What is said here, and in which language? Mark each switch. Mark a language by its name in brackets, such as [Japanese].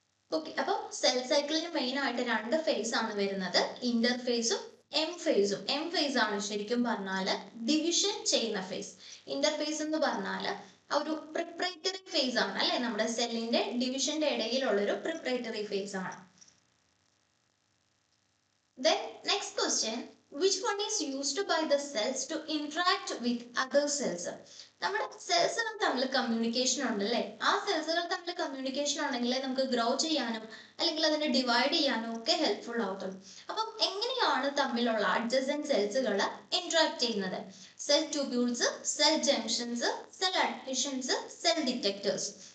[Malayalam] Okay, അപ്പൊ cell സൈക്കിളിന് main ആയിട്ട് 2 ഫേസ് ആണ് വരുന്നത്, ഇന്റർഫേസും എം ഫേസും. എം ഫേസ് ആണ് ശരിക്കും പറഞ്ഞാൽ ഡിവിഷൻ ചെയ്യുന്ന ഫേസ്. ഇന്റർഫേസ് എന്ന് പറഞ്ഞാൽ ഒരു പ്രിപ്പറേറ്ററി ഫേസ് ആണ് അല്ലെ, നമ്മുടെ സെല്ലിന്റെ ഡിവിഷന്റെ ഇടയിലുള്ള ഒരു പ്രിപ്പറേറ്ററി ഫേസ് ആണ്. [English] Then next question, which which one is used by the cells to interact with other cells? [Malayalam] നമ്മുടെ സെൽസുകൾ തമ്മിൽ കമ്മ്യൂണിക്കേഷൻ ഉണ്ടല്ലേ, ആ സെൽസുകൾ തമ്മിൽ കമ്മ്യൂണിക്കേഷൻ ഉണ്ടെങ്കിൽ നമുക്ക് ഗ്രോ ചെയ്യാനും അല്ലെങ്കിൽ അതിനെ ഡിവൈഡ് ചെയ്യാനും ഒക്കെ ഹെൽപ്ഫുൾ ആവത്തുള്ളൂ. അപ്പം എങ്ങനെയാണ് തമ്മിലുള്ള അഡ്ജസന്റ് സെൽസുകൾ ഇന്ററാക്ട് ചെയ്യുന്നത്? [English] Cell tubules, cell junctions, cell adhesions, cell detectors.